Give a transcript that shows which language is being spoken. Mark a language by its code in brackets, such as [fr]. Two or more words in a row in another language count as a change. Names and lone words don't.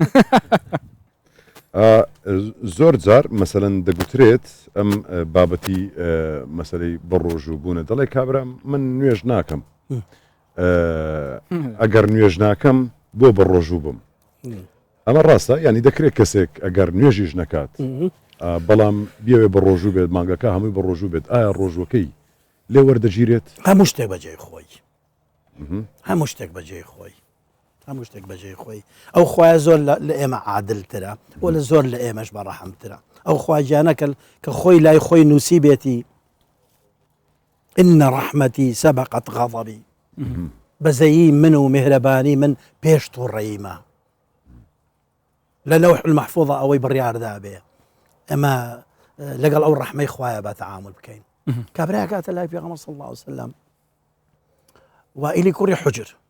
[ckb] زۆر جار مەسەلەن دەگوترێت ئەم بابەتی مەسلەی بەڕۆژ و بوونە دەڵێ کابرا من نوێژ ناکەم ئەگەر نوێژ ناکەم بۆ بەڕۆژوو بم ئەمە ڕاستە ینی دەکرێت کەسێک ئەگەر نوێژیش نەکات بەڵام بیاوێ بە ڕۆژوو بێت مانگەکە هەمووی بە ڕۆژوو بێت ئایا ڕۆژوەکەی لێ وەردەگیرێت هەموو شتێک بەجێی خۆی هەموو شتێک بەجێی خۆی هەموو شتێک بەجێی خۆی ئەو خوای زۆر لە ئێمە عادلترە و لە زۆر لە ئێمەش بەڕەحەمترە ئەو خواجانەکە کە خۆی لای خۆی نووسی بێتی [ar] إن رحمتي سبقت غضبي [ckb] بەزەیی من و میهرەبانی من پێش تووڕەیمە لە لەوح المەحفوظە ئەوەی بڕیاردا بێ ئەمە لەگەڵ ئەو ڕەحمەی خوایە بە تەعامل بکەین کابرا کاتە لای پێغەمبەر [ar] صلی الله عليه وسلم [ckb] وائیلی کوڕی حوجر